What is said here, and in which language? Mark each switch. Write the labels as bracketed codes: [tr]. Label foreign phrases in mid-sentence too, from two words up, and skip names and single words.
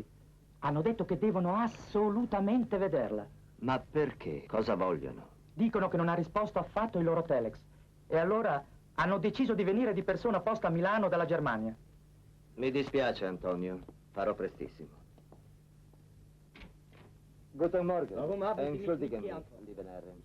[it] Hanno detto che devono assolutamente vederla. Ma perché? Cosa vogliono? Dicono che non ha risposto affatto il loro telex. E allora hanno deciso di venire di persona apposta a Milano dalla Germania. Mi dispiace, Antonio. Farò prestissimo. [de] Guten Morgen. Warum haben Sie mich nicht Entschuldigen mich, geantwortet? lieben Herren.